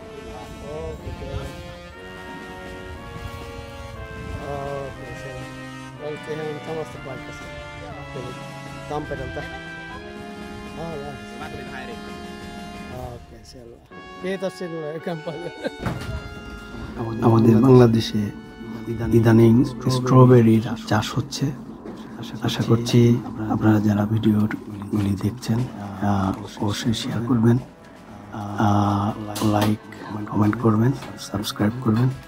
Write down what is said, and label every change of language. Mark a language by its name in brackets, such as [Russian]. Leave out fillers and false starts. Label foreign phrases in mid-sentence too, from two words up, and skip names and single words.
[Finnish] Okei, se on. Olitte ihan samasta paikasta. Eli Tampereelta. Mä tulin vähän eri. Okei, selvä. Kiitos sinulle oikein paljon. [Bangla] আমাদের বাংলাদেশে ইদানিং স্ট্রবেরির চাষ হচ্ছে। আশা করছি আপনারা যারা ভিডিওগুলি দেখছেন অবশ্যই শেয়ার করবেন, [English] like comment [Bangla] করবেন, সাবস্ক্রাইব করবেন।